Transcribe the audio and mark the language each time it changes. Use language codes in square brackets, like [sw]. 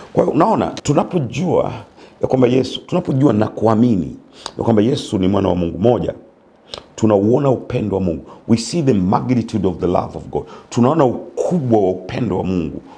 [sw] Kwa hiyo unaona, tunapojua ya kwamba Yesu, tunapojua na kuamini ya kwamba Yesu ni mwana wa Mungu moja, tunauona upendo wa Mungu. [en] We see the magnitude of the love of God. [sw] Tunaona ukubwa wa upendo wa Mungu.